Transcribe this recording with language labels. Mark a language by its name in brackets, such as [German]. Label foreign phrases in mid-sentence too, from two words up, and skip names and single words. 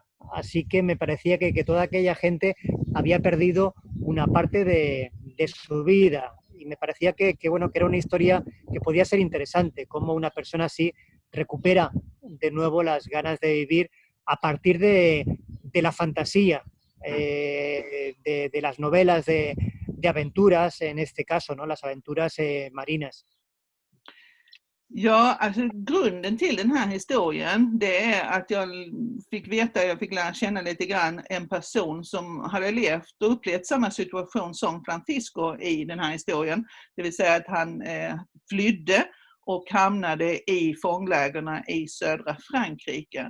[Spanish] Así que me parecía que toda aquella gente había perdido una parte de su vida y me parecía que era una historia que podía ser interesante, cómo una persona así recupera de nuevo las ganas de vivir a partir de la fantasía, de las novelas de aventuras, en este caso, ¿no? Las aventuras marinas. [Swedish] Ja, alltså grunden till den här historien, det är att jag fick lära känna lite grann en person som hade levt och upplevt samma situation som Francisco i den här historien. Det vill säga att han flydde och hamnade i fånglägren i södra Frankrike.